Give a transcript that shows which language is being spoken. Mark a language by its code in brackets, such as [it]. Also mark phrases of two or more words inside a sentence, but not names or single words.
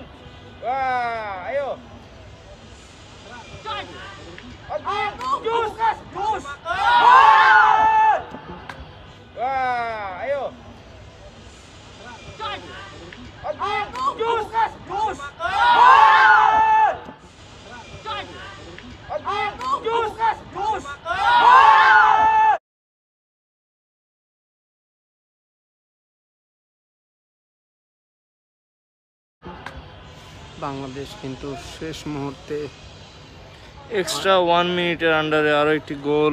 [id] Wah, ayo. Agung, jus. Jus. Wah, ayo. Agung, jus. Jus. Agung, jus. Jus. [bn] বাংলাদেশ কিন্তু শেষ মুহূর্তে এক্সট্রা 1 মিনিটের আন্ডারে আরো একটি গোল